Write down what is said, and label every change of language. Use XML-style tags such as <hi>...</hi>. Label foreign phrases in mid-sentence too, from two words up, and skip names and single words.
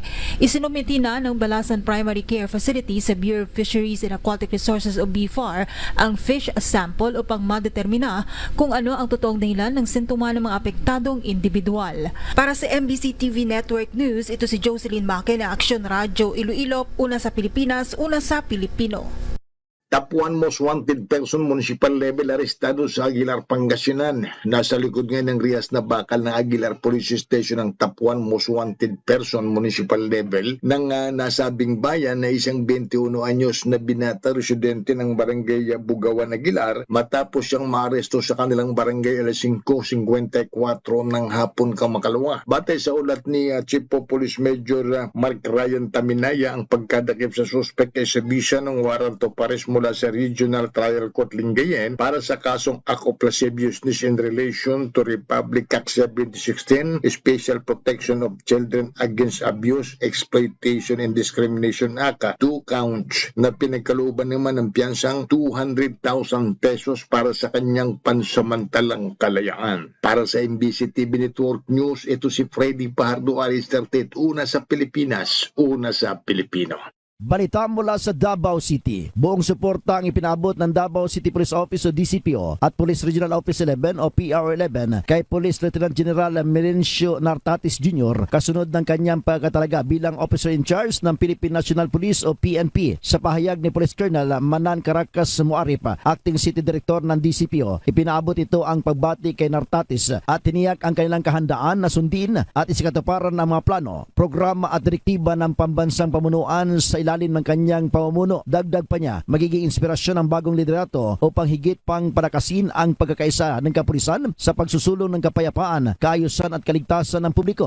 <tl>Isinumiti na ng Balasan Primary Care Facility sa</tl> <en>Bureau of Fisheries and Aquatic Resources</en> <tl>o BFAR ang fish sample upang madetermina kung ano ang totoong dahilan ng sintomas ng mga apektadong individual. Para sa MBC TV Network News, ito si Jocelyn Maque na Aksyon Radyo Iloilo, una sa Pilipinas, una sa Pilipino.</tl> <en>Top 1 most wanted person municipal level</en> <tl>arestado sa Aguilar, Pangasinan. Nasa likod ngayon ng Rias na bakal ng Aguilar Police Station ang</tl> <en>top 1 most wanted person municipal level</en> <tl>ng nasabing bayan na isang 21 anyos na binata residente ng barangay Bugawan, Aguilar matapos siyang maaresto sa kanilang barangay alas 5:54 ng hapon kamakalawa. Batay sa ulat ni Chief of Police Major Mark Ryan Taminaya, ang pagkadakip sa suspect ay servisya ng</tl> <en>warrant of arrest</en> <tl>mula sa Regional Trial Court Lingayen para sa kasong</tl> <en>act of lasciviousness in relation to</en> <tl>Republic Act 1716,</tl> <en>Special Protection of Children Against Abuse, Exploitation and Discrimination Act, 2 counts</en> <tl>na pinagkalooban naman ng piyansang 200,000 pesos para sa kanyang pansamantalang kalayaan. Para sa MBC TV Network News, ito si Freddy Pardo, Alistair Tet, una sa Pilipinas, una sa Pilipino. Balita mula sa Davao City. Buong suporta ang ipinabot ng Davao City Police Office o DCPO at Police Regional Office 11 o PR11 kay Police Lieutenant General Melencio Nartatis Jr. kasunod ng kanyang pagkatalaga bilang Officer in Charge ng Philippine National Police o PNP. Sa pahayag ni Police Colonel Manan Caracas Muarip, Acting City Director ng DCPO, ipinabot ito ang pagbati kay Nartatis at tiniyak ang kanilang kahandaan na sundin at isikatuparan ng mga plano, programa at direktiba ng pambansang pamunuan sa ilalim ng kanyang pamumuno. Dagdag pa niya, magiging inspirasyon ang bagong liderato upang higit pang palakasin ang pagkakaisa ng kapulisan sa pagsusulong ng kapayapaan, kaayusan at kaligtasan ng publiko.</tl>